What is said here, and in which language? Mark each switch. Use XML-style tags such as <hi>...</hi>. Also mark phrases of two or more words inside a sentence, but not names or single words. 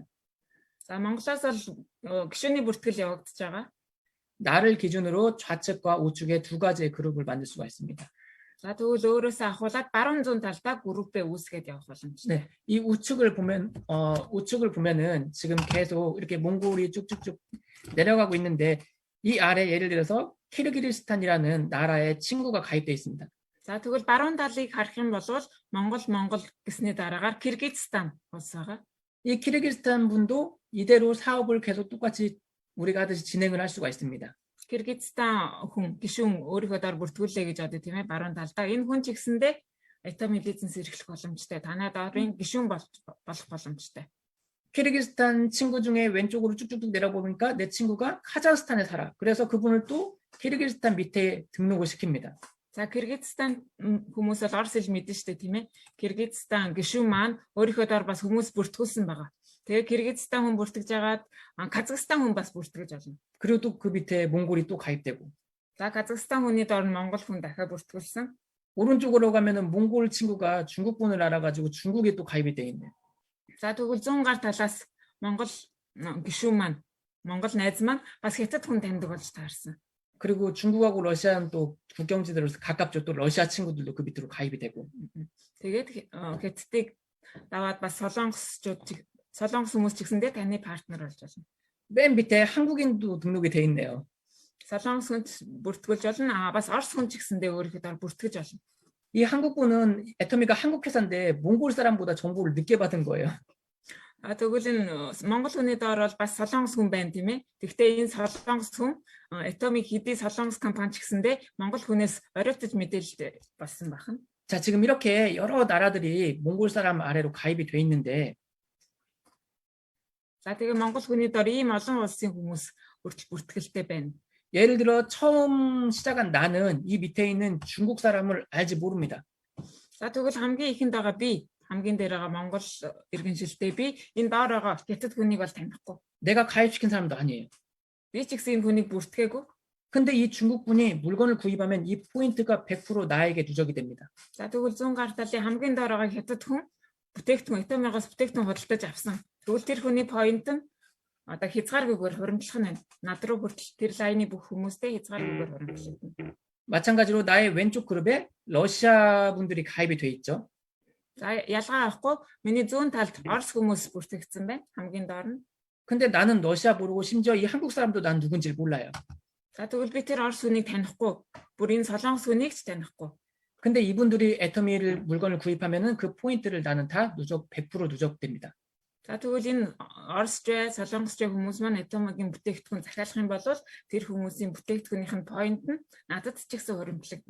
<mn>За Монголоос бол гишүүний бүртгэл явагдаж байгаа.</mn> <ko>나를 기준으로 좌측과 우측에 두 가지의 그룹을 만들 수가 있습니다.</ko> <mn>За тэгвэл өөрөөсөө ахуулаад баруун зүүн талдаа группээ үүсгээд явах боломжтой.</mn> <ko>네, 이 우측을 보면은 지금 계속 이렇게 몽골이 쭉쭉쭉 내려가고 있는데 이 아래 예를 들어서 키르기즈스탄이라는 나라의 친구가 가입되어 있습니다.</ko> <mn>За тэгвэл баруун талыг харах юм бол Монгол гэсний дараагаар Киргизстан улс байгаа.</mn> <ko>이 키르기즈스탄 분도 이대로 사업을 계속 똑같이 우리가 하듯이 진행을 할 수가 있습니다.</ko> <mn>Киргизстан хүн гишүүн өөрийнхөө доор бүртгүүлээ гэж бодё тийм ээ баруун талдаа. Энэ хүн ч гэсэндээ Atomic бизнес эрхлэх боломжтой. Танай доорын гишүүн болох боломжтой.</mn> <ko>키르기즈스탄 친구 중에 왼쪽으로 쭉쭉쭉 내려보니까 내 친구가 카자흐스탄에 살아. 그래서 그분을 또 키르기즈스탄 밑에 등록을 시킵니다.</ko> <mn>За Киргизстан хүмүүс л орос хэл мэднэ шүү дээ тийм ээ. Киргизстан гишүүн маань өөрийнхөө доор бас хүмүүс бүртгүүлсэн байгаа. Тэгээ Киргизстан хүн бүртгэж агаад Казахстан хүн бас бүртгэж болно.</mn> <ko>그리고 또 그 밑에 몽골이 또 가입되고.</ko> <mn>За Казахстан хүний доор нь Монгол хүн дахиад бүртгүүлсэн.</mn> <ko>오른쪽으로 가면은 몽골 친구가 중국분을 알아가지고 중국에 또 가입이 돼 있네.</ko> <mn>За тэгвэл зүүн гар талаас Монгол гишүүн маань Монгол найз маань бас хятад хүн таньдаг болж таарсан.</mn> <ko>그리고 중국하고 러시아는 또 국경지대로서 가깝죠. 또 러시아 친구들도 그 밑으로 가입이 되고.</ko> <mn>Тэгээд Хятадыг даваад бас Солонгос хүмүүс ч гэсэндээ таны партнер болж болно.</mn> <ko>맨 밑에 한국인도 등록이 돼 있네요.</ko> <mn>Солонгос хүнд бүртгүүлж болно. Бас Орос хүн ч гэсэндээ өөрийнхөө бүртгэж болно.</mn> <ko>이 한국분은 애터미가 한국 회사인데 몽골 사람보다 정보를 늦게 받은 거예요.</ko> <mn>Тэгвэл энэ Монгол хүний доор бол бас Солонгос хүн байна тийм ээ. Гэхдээ энэ Солонгос хүн Atomic хэдий Солонгос компани ч гэсэндээ Монгол хүнээс оройтож мэдээлэл болсон байна.</mn> <ko>자, 지금 이렇게 여러 나라들이 몽골 사람 아래로 가입이 돼 있는데</ko> <mn>За тэгээ Монгол хүний доор ийм олон улсын хүмүүс бүртгэлтэй байна.</mn> <ko>예를 들어 처음 시작한 나는 이 밑에 있는 중국 사람을 알지 모릅니다.</ko> <mn>За тэгвэл хамгийн ихэнд байгаа би хамгийн дээр байгаа Монгол иргэншилтэй би энэ доор байгаа Хятад хүнийг бол танихгүй.</mn> <ko>내가 가입시킨 사람도 아니에요.</ko> <mn>Би ч гэсэн энэ хүнийг бүртгээгүй.</mn> <ko>근데 이 중국분이 물건을 구입하면 이 포인트가 100% 나에게 누적이 됩니다.</ko> <mn>За тэгвэл 100 гаар талын хамгийн доор байгаа Хятад хүн бүтээгдэхүүн Atomic-аас бүтээгдэхүүн худалдаж авсан. Тэгвэл тэр хүний поинт нь одоо хязгааргүйгээр хуримтлах нь байна. Над руу хүртэл тэр лайны бүх хүмүүстэй хязгааргүйгээр хуримтлагдана.</mn> <ko>마찬가지로 나의 왼쪽 그룹에 러시아 분들이 가입이 돼 있죠.</ko> <mn>За ялгаа авахгүй миний зүүн талд Орос хүмүүс бүртгэгдсэн байна. хамгийн доор нь.</mn> <ko>근데 나는 러시아 모르고 심지어 이 한국 사람도 난 누군지 몰라요.</ko> <mn>За тэгвэл би тэр Орос хүнийг танихгүй. Бүр энэ Солонгос хүнийг ч танихгүй.</mn> <ko>근데 이분들이 애터미를 물건을 구입하면은 그 포인트를 나는 다 100% 누적됩니다.</ko> <mn>За тэгвэл энэ Оросч, Солонгосч хүмүүс маань Atomic-ийн бүтээгдэхүүн захиалах юм бол тэр хүмүүсийн бүтээгдэхүүнийх нь поинт нь надад ч гэсэн хуримтлагдана.</mn>